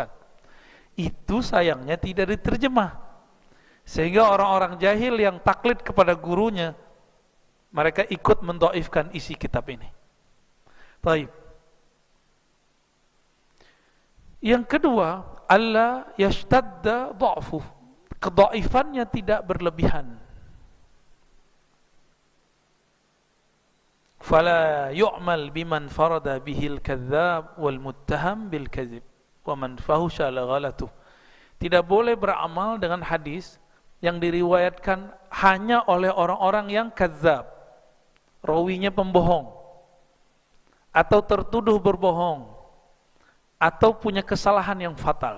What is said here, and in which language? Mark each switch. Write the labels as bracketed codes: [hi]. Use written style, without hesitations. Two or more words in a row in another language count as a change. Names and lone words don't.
[id] Itu sayangnya tidak diterjemah. Sehingga orang-orang jahil yang taklid kepada gurunya, mereka ikut mendhaifkan isi kitab ini. Baik. Yang kedua, [ar] ألا يشتد ضعفه. [id] Kedhaifannya tidak berlebihan. [ar] فلا يعمل بمن انفرد به الكذاب والمتهم بالكذب ومن فحش لا غلطه. [id] Tidak boleh beramal dengan hadis yang diriwayatkan hanya oleh orang-orang yang kadzdzab, rawinya pembohong, atau tertuduh berbohong, atau punya kesalahan yang fatal.